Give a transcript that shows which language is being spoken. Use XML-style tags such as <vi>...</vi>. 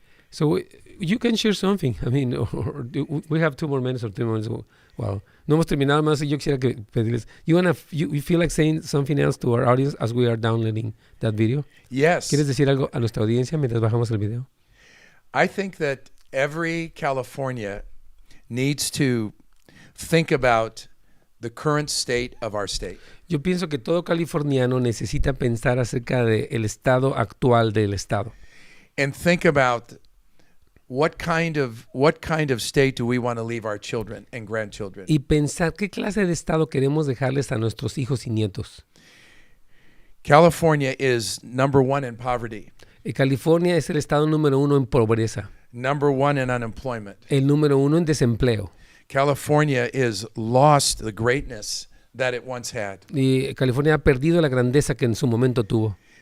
<en>So you can share something. I mean, we have 2 more minutes or 3 minutes. Wow.</en> <es>No hemos terminado más. Yo quisiera que pedirles.</es> <en>You feel like saying something else to our audience as we are downloading that video? Yes.</en> <es>¿Quieres decir algo a nuestra audiencia mientras bajamos el video?</es> <en>I think that every California needs to think about the current state of our state.</en> <es>Yo pienso que todo californiano necesita pensar acerca del estado actual del estado.</es> <en>And think about what kind of state do we want to leave our children and grandchildren.</en> <es>Y pensar qué clase de estado queremos dejarles a nuestros hijos y nietos.</es> <en>California is number 1 in poverty,</en> <es>California es el estado número 1 en pobreza,</es> <en>number 1 in unemployment.</en> <es>el número 1 en desempleo.</es> <en>California is lost the greatness that it once had.</en> <es>Y California ha perdido la grandeza que en su momento tuvo.</es>